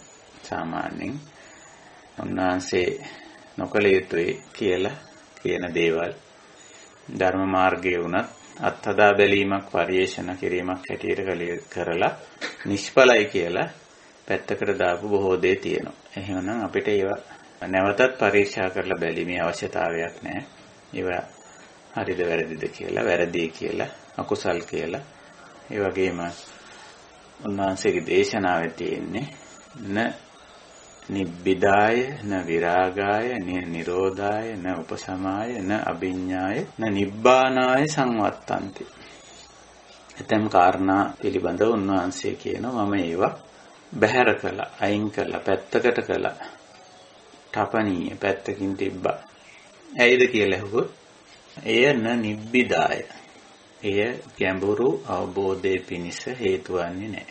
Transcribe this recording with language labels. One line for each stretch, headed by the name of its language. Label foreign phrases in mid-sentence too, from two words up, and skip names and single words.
Sinhala: සාමාන්‍යයෙන් උන්වහන්සේ නොකළ යුතුයි කියලා කියන දේවල් ධර්ම මාර්ගයේ වුණත් අත්හදා බැලීමක් පරිේශන කිරීමක් හැටියට කරලා නිෂ්ඵලයි කියලා පැත්තකට දාපු බොහෝ දේ තියෙනවා. එහෙනම් අපිට ඒවා නැවතත් පරීක්ෂා කරලා බැලීමේ අවශ්‍යතාවයක් නැහැ. ඒවා හරිද වැරදිද කියලා, වැරදි කියලා, අකුසල් කියලා. ඒ වගේම උන්වහන්සේගේ දේශනාවේ තියෙන්නේ
Pali: න නිබ්බිදාය, න විරාගාය, න නිරෝධාය, න උපසමාය, න අභිඤ්ඤාය, න නිබ්බානාය සංවත්තන්ති.
Sinhala: එතෙම් කාරණා පිළිබඳව උන්වහන්සේ කියනවා මම ඒවා බැහැර කළා, අයින් කළා, පැත්තකට කළා. තපණීය පැත්තකින් තිබ්බා. ඇයිද කියලා අහුවොත් එය
Pali: න නිබ්බිදාය.
Sinhala: එය ගැඹුරු අවබෝධයේ පිණිස හේතු වන්නේ නැහැ.